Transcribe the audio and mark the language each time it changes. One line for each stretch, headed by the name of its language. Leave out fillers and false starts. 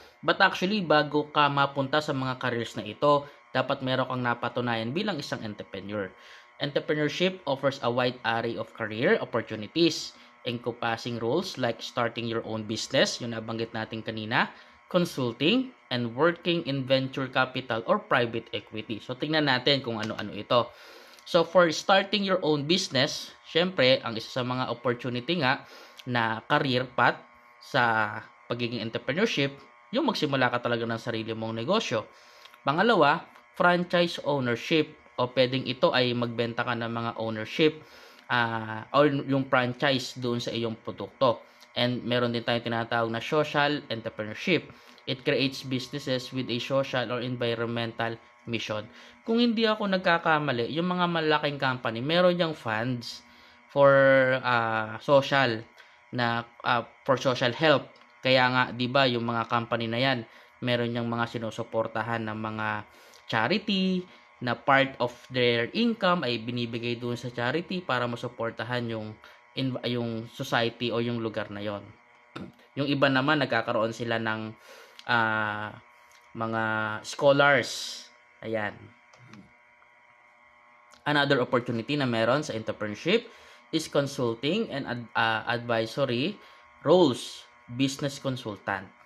Filipino: But actually, bago ka mapunta sa mga careers na ito, dapat meron kang napatunayan bilang isang entrepreneur.
English: Entrepreneurship offers a wide array of career opportunities, encompassing roles like starting your own business,
Filipino: yung nabanggit natin kanina,
English: consulting, and working in venture capital or private equity.
Filipino: So, tingnan natin kung ano-ano ito. So, for starting your own business, syempre, ang isa sa mga opportunity nga na career path sa pagiging entrepreneurship, yung magsimula ka talaga ng sarili mong negosyo. Pangalawa, franchise ownership, o pwedeng ito ay magbenta ka ng mga ownership or yung franchise doon sa iyong produkto. And meron din tayong tinatawag na social entrepreneurship.
English: It creates businesses with a social or environmental mission.
Filipino: Kung hindi ako nagkakamali, yung mga malaking company, meron yung funds for social na for social help. Kaya nga, 'di ba, yung mga company na 'yan, meron yung mga sinusuportahan ng mga charity na part of their income ay binibigay doon sa charity para masuportahan yung society o yung lugar na yon. Yung iba naman nagkakaroon sila ng mga scholars. Ayan.
English: Another opportunity na meron sa entrepreneurship is consulting and advisory roles, business consultant.